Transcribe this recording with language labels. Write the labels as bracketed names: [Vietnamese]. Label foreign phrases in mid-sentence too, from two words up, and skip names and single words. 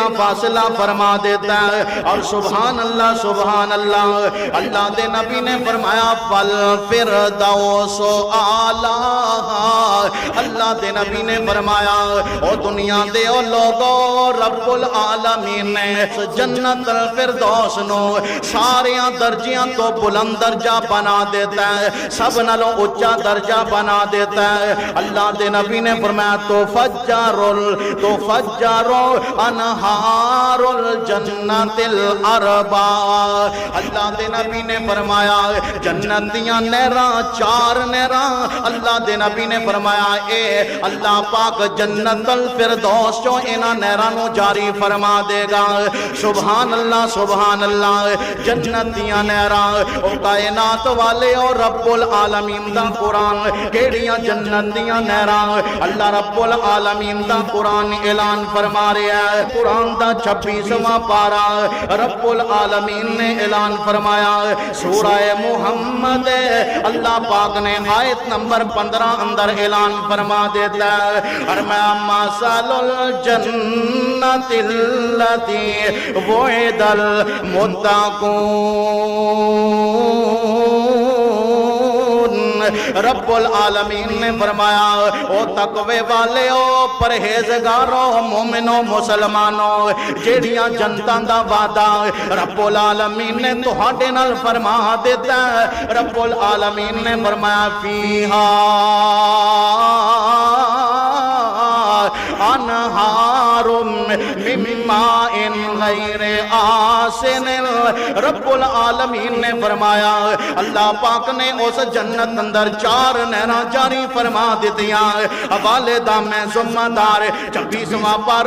[Punjabi] فاصلہ فرما دیتا ہے، اور [Arabic] سبحان اللہ سبحان اللہ، [Punjabi] اللہ دے نبی نے فرمایا [Arabic] فالفردوس اعلیٰ، [Punjabi] اللہ دے نبی نے فرمایا او دنیا دے او لوگو رب العالمین نے جنت الفردوس نو ساریاں درجیاں تو بلند درجہ بنا دیتا ہے، سب نالوں اونچا درجہ بنا دیتا ہے۔ اللہ دے نبی نے فرمایا [Arabic] تفجر انہار الجنت الاربع، [Punjabi] اللہ دے نبی نے فرمایا جنت دیاں نہراں 4 نہراں، اللہ دے نبی نے فرمایا اے اللہ پاک جنت الفردوس جو انہاں نہراں نو جاری فرما دے گا۔ [Arabic] سبحان اللہ سبحان اللہ، [Punjabi] جنت دیاں نہراں او کائنات والے اور رب العالمین دا قرآن کیڑیاں جنت دیاں نہراں، اللہ رب العالمین دا قرآن اعلان فرما رہا ہے، قرآن دا 26واں پارہ رب العالمین نے اعلان فرمایا سورہ محمد، اللہ پاک نے آیت نمبر 15 اندر اعلان فرما دیتا ہے فرمایا [Arabic] مثل الجنت التی وعد [Punjabi] المتقون، رب العالمین نے فرمایا او تقوی والے او پرہیزگارو مومنو مسلمانوں جیڑیاں جنتاں دا وعدہ رب العالمین نے تہاڈے نال فرما دیتا ہے، رب العالمین نے فرمایا [Arabic] فیہا انہار من ماء غیر آسن، [Punjabi] رب العالمین نے فرمایا اللہ پاک نے اس جنت اندر 4 نہراں جاری فرما دیتیاں، حوالے دا میں ذمہ دار 26واں پارہ